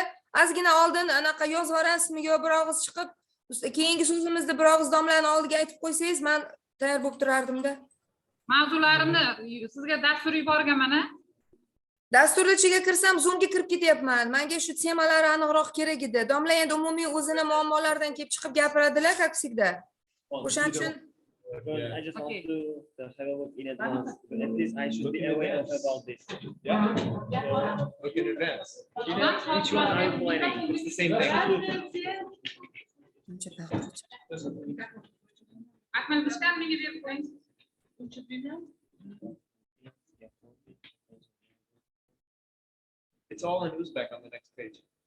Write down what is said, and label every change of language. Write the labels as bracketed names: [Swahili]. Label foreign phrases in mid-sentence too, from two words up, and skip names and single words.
[Uzbek] Ozgina oldin anaqa yozib yuborasizmi yo bir og'iz chiqib, keyingi so'zimizni bir og'iz domlaning oldiga aytib qo'ysangiz, men tayyor bo'lib turardim-da. Mavzularimni sizga dastur yuborganman-a. Dasturni ichiga kirsam, zoomga kirib ketyapman. Menga shu temalar aniqroq kerak edi. Domla endi umumiy o'zini muammolaridan kelib chiqib gapiradilar, [Russian] как всегда. [Uzbek] O'shaning uchun [English] I just want to have a look in advance. At least I should be aware about this. Look in advance. Which one are you planning? It's the same thing. [Uzbek] Akmal Bishkan menga berib qo'ying. [English] It's all in Uzbek on the next page.